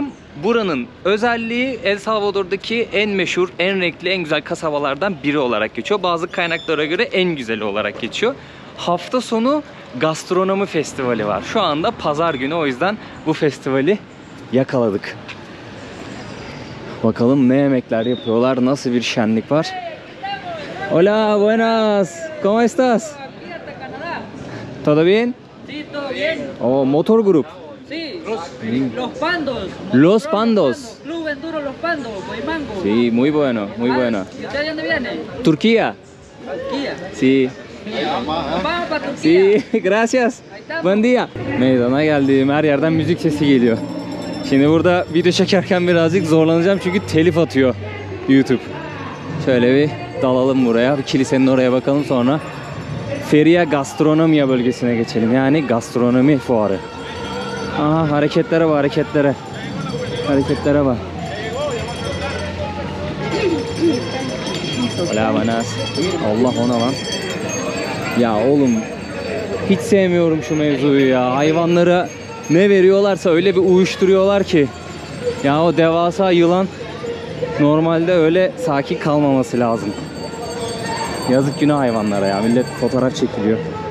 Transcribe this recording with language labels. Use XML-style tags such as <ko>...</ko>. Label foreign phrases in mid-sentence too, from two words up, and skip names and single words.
<tr>Buranın özelliği El Salvador'daki en meşhur, en renkli, en güzel kasabalardan biri olarak geçiyor. Bazı kaynaklara göre en güzeli olarak geçiyor. Hafta sonu gastronomi festivali var. Şu anda pazar günü, o yüzden bu festivali yakaladık. Bakalım ne yemekler yapıyorlar, nasıl bir şenlik var.</tr> <es>Hola, buenas. ¿Cómo estás? ¿Todo bien? Sí, todo bien. Oh, motor grup. Sí, los Pandos. Los Pandos. Club Enduro Los Pandos, Boimango. Sí, muy bueno, muy bueno. ¿Y usted de dónde viene? Turquía. Turquía. Sí. Vamos para Turquía. Sí, gracias. Buen día.</es> <tr>Meydana geldiğim her yerden müzik sesi geliyor. Şimdi burada video çekerken birazcık zorlanacağım çünkü telif atıyor YouTube. Şöyle bir dalalım buraya. Bir kilisenin oraya bakalım, sonra Feria Gastronomia bölgesine geçelim. Yani gastronomi fuarı. Aha, hareketlere bak, hareketlere. Hareketlere bak.</tr> <es>Hola, buenas.</es> <tr>Allah, ona lan. Ya oğlum, hiç sevmiyorum şu mevzuyu ya. Hayvanlara ne veriyorlarsa öyle bir uyuşturuyorlar ki. Ya o devasa yılan normalde öyle sakin kalmaması lazım. Yazık günah hayvanlara ya. Millet fotoğraf çekiliyor.</tr>